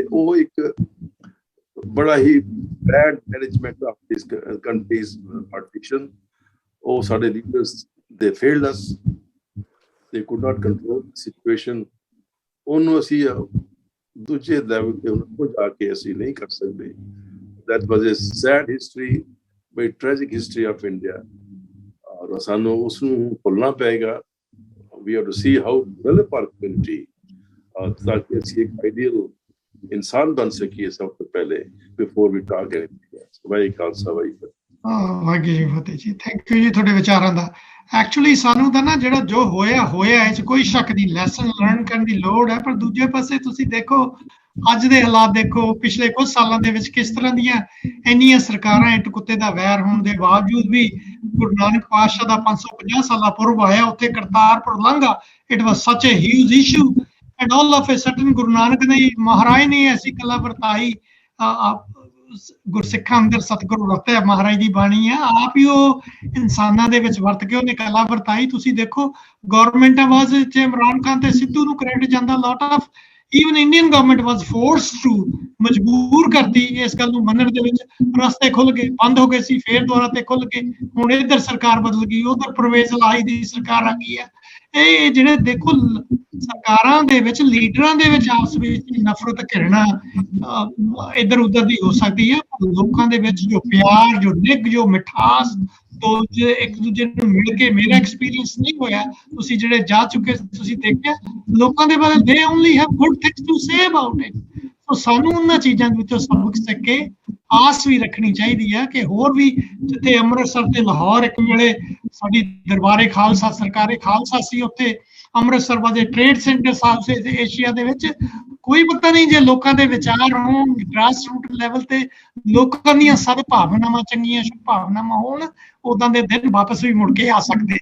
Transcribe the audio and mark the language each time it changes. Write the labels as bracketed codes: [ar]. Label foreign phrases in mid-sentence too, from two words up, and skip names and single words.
[pa] ਉਹ ਇੱਕ ਬੜਾ ਹੀ [en] bad management of this country's partition. [pa] ਉਹ ਸਾਡੇ [en] leaders they failed us, they could not control situation. [pa] ਉਹਨੂੰ ਅਸੀਂ ਦੂਜੇ ਲੈਵਲ ਤੇ ਉਹਨਾਂ ਕੋਲ ਜਾ ਕੇ ਅਸੀਂ ਨਹੀਂ ਕਰ ਸਕਦੇ। [en] that was a sad history, very tragic history of India, [pa] ਔਰ ਸਾਨੂੰ ਉਸ ਨੂੰ ਭੁੱਲਣਾ ਪਏਗਾ। [en] we have to see how to develop our community, [pa] ਤਾਂ ਕਿ ਅਸੀਂ ਇੱਕ ਆਈਡੀਅਲ ਇਨਸਾਨ ਬਣ ਸਕੀਏ ਸਭ ਤੋਂ ਪਹਿਲੇ, [en] before we talk anything else। [pa] ਵਾਹਿਗੁਰੂ ਖਾਲਸਾ ਵਾਹਿਗੁਰੂ ਵਾਹਿਗੁਰੂ ਜੀ ਫਤਿਹ ਜੀ। [en] thank you [pa] ਜੀ ਤੁਹਾਡੇ ਵਿਚਾਰਾਂ ਦਾ। ਐਕਚੁਅਲੀ ਸਾਨੂੰ ਤਾਂ ਨਾ ਜਿਹੜਾ ਜੋ ਹੋਇਆ ਇਹ 'ਚ ਕੋਈ ਸ਼ੱਕ ਨਹੀਂ, [en] lesson learn [pa] ਕਰਨ ਦੀ ਲੋੜ ਹੈ। ਪਰ ਦੂਜੇ ਪਾਸੇ ਤੁਸੀਂ ਦੇਖੋ ਅੱਜ ਦੇ ਹਾਲਾਤ ਦੇਖੋ, ਪਿਛਲੇ ਕੁਝ ਸਾਲਾਂ ਦੇ ਵਿੱਚ ਕਿਸ ਤਰ੍ਹਾਂ ਦੀਆਂ ਇੰਨੀਆਂ ਸਰਕਾਰਾਂ ਇੱਟ ਕੁੱਤੇ ਦਾ ਵੈਰ ਹੋਣ ਦੇ ਬਾਵਜੂਦ ਵੀ ਗੁਰੂ ਨਾਨਕ ਪਾਤਸ਼ਾਹ ਦਾ 550 ਸਾਲਾ ਪੁਰਬ ਆਇਆ, ਉੱਥੇ ਕਰਤਾਰਪੁਰ ਲਾਂਘਾ, [en] it was such a huge issue and all of a sudden [pa] ਗੁਰੂ ਨਾਨਕ ਨੇ, ਮਹਾਰਾਜ ਨੇ ਐਸੀ ਕਲਾ ਵਰਤਾਈ। ਗੁਰਸਿੱਖਾਂ ਅੰਦਰ ਸਤਿਗੁਰੂ ਵਰਤਿਆ, ਮਹਾਰਾਜ ਦੀ ਬਾਣੀ ਆ, ਆਪ ਹੀ ਉਹ ਇਨਸਾਨਾਂ ਦੇ ਵਿੱਚ ਵਰਤ ਕੇ ਉਹਨੇ ਕਲਾ ਵਰਤਾਈ। ਤੁਸੀਂ ਦੇਖੋ ਗਵਰਨਮੈਂਟ ਆਵਾਜ਼ ਚ ਇਮਰਾਨ ਖਾਨ ਤੇ ਸਿੱਧੂ ਨੂੰ ਕ੍ਰੈਡਿਟ ਜਾਂਦਾ, [en] lot of even Indian government was forced to, [pa] ਮਜਬੂਰ ਕਰਤੀ ਇਸ ਗੱਲ ਨੂੰ ਮੰਨਣ ਦੇ ਵਿੱਚ। ਰਸਤੇ ਖੁੱਲ ਗਏ, ਬੰਦ ਹੋ ਗਏ ਸੀ, ਫੇਰ ਦੁਬਾਰਾ ਤੇ ਖੁੱਲ ਗਏ। ਹੁਣ ਇੱਧਰ ਸਰਕਾਰ ਬਦਲ ਗਈ, ਉਧਰ ਪਰਵੇਜ਼ ਲਾਹੀ ਦੀ ਸਰਕਾਰ ਆ ਗਈ ਹੈ। ਇਹ ਜਿਹੜੇ ਦੇਖੋ ਸਰਕਾਰਾਂ ਦੇ ਵਿੱਚ, ਲੀਡਰਾਂ ਦੇ ਵਿੱਚ ਆਪਸ ਵਿੱਚ ਨਫ਼ਰਤ ਘਿਰਣਾ ਇੱਧਰ ਉੱਧਰ ਦੀ ਹੋ ਸਕਦੀ ਹੈ। ਲੋਕਾਂ ਦੇ ਵਿੱਚ ਜੋ ਪਿਆਰ, ਜੋ ਨਿੱਘ, ਜੋ ਮਿਠਾਸ, ਇੱਕ ਦੂਜੇ ਨੂੰ ਮਿਲ ਕੇ, ਮੇਰਾ ਐਕਸਪੀਰੀਅੰਸ ਨਹੀਂ ਹੋਇਆ, ਤੁਸੀਂ ਜਿਹੜੇ ਜਾ ਚੁੱਕੇ ਤੁਸੀਂ ਦੇਖਿਆ ਲੋਕਾਂ ਦੇ ਬਾਰੇ, they only have good things to say about it। ਸੋ ਸਾਨੂੰ ਉਹਨਾਂ ਚੀਜ਼ਾਂ ਦੇ ਵਿੱਚੋਂ ਸਬਕ ਸਿੱਖ ਕੇ ਆਸ ਵੀ ਰੱਖਣੀ ਚਾਹੀਦੀ ਹੈ ਕਿ ਹੋਰ ਵੀ, ਜਿੱਥੇ ਅੰਮ੍ਰਿਤਸਰ ਤੇ ਲਾਹੌਰ ਇੱਕ ਵੇਲੇ ਸਾਡੀ ਦਰਬਾਰੇ ਖਾਲਸਾ, ਸਰਕਾਰੇ ਖਾਲਸਾ ਸੀ, ਉੱਥੇ ਅੰਮ੍ਰਿਤਸਰ ਵਾਲੇ [en] trade center [pa] ਸਾਹਿਬ ਸੇ ਏਸ਼ੀਆ ਦੇ ਵਿੱਚ, ਕੋਈ ਪਤਾ ਨਹੀਂ ਜੇ ਲੋਕਾਂ ਦੇ ਵਿਚਾਰ ਹੋਣ, [en] grass root level [pa] ਤੇ ਲੋਕਾਂ ਦੀਆਂ ਸਦ ਭਾਵਨਾਵਾਂ ਚੰਗੀਆਂ, ਸ਼ੁਭ ਭਾਵਨਾਵਾਂ ਹੋਣ, ਉਦਾਂ ਦੇ ਦਿਨ ਵਾਪਸ ਵੀ ਮੁੜ ਕੇ ਆ ਸਕਦੇ।